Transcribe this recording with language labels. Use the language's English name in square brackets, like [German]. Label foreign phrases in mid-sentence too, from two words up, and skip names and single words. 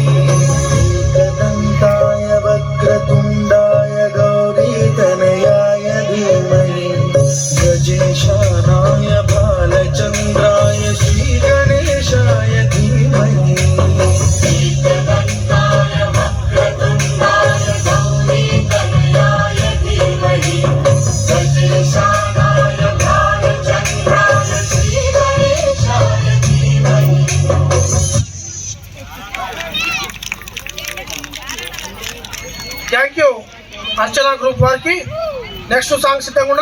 [Sanskrit] एकदन्ताय वक्रतुण्डाय गौरीतनयाय धीमहि गजेशानाय भालचन्द्राय श्रीगणेशाय धीमहि एकदन्ताय वक्रतुण्डाय गौरीतनयाय धीमहि गजेशानाय भालचन्द्राय श्रीगणेशाय धीमहि [English] thank you [Telugu] అర్చన గ్రూప్ వారికి. [English] next song [Telugu] సిద్ధంగా ఉండాలి.